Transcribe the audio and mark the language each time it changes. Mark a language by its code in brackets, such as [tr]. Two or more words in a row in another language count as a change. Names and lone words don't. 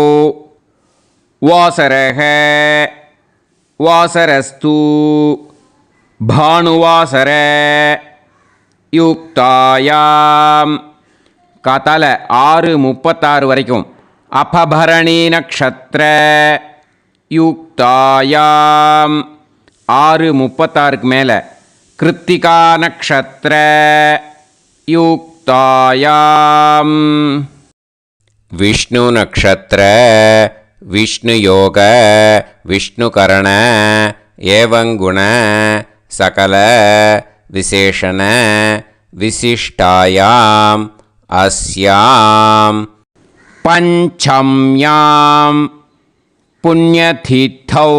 [sa] वासरः वासरस्तु भानुवासर युक्तायां कतल 6:36 वரைக்கும் अपभरणी नक्षत्र युक्तायां 6:36 மேலே कृत्तिका नक्षत्र युक्तायां विष्णु नक्षत्र विष्णु योग विष्णुकरण एवङ्गुण सकल विशेषण विशिष्टायाम् अस्यां पञ्चम्यां पुण्यतिथौ.